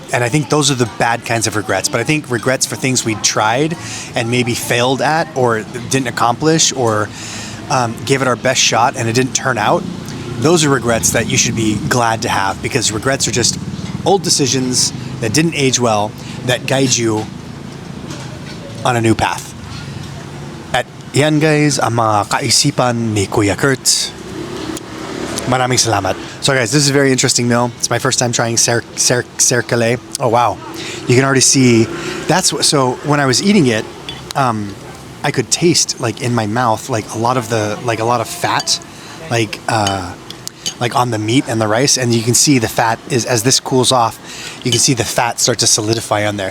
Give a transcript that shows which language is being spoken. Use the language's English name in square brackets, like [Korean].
[English] And I think those are the bad kinds of regrets. But I think regrets for things we tried and maybe failed at, or didn't accomplish, or gave it our best shot and it didn't turn out, those are regrets that you should be glad to have, because regrets are just old decisions that didn't age well that guide you on a new path. [Filipino] At yan guys, ang mga kaisipan ni Kuya Kurt. Maraming salamat. [English] So guys, this is a very interesting meal. It's my first time trying serkele. Oh wow, you can already see. So when I was eating it, I could taste like in my mouth like a lot of fat, like on the meat and the rice, and you can see the fat is, as this cools off, you can see the fat start to solidify on there.